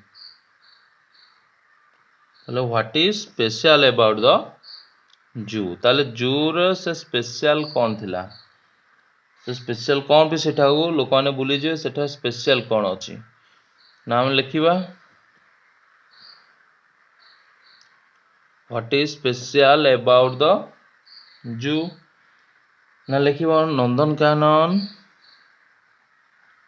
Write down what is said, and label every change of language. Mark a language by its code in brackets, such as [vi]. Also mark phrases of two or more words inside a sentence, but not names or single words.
[en] ତାହେଲେ what is special about the zoo। [or] ତାହେଲେ ଜୁର ସେ ସ୍ପେଶିଆଲ କ'ଣ ଥିଲା ସେ ସ୍ପେଶିଆଲ କ'ଣ ବି ସେଠାକୁ ଲୋକମାନେ ବୁଲିଯିବେ ସେଠା ସ୍ପେଶିଆଲ କ'ଣ ଅଛି ନା ଆମେ ଲେଖିବା [en] what is special about the zoo [or] ନା ଲେଖିବା ନନ୍ଦନକାନନ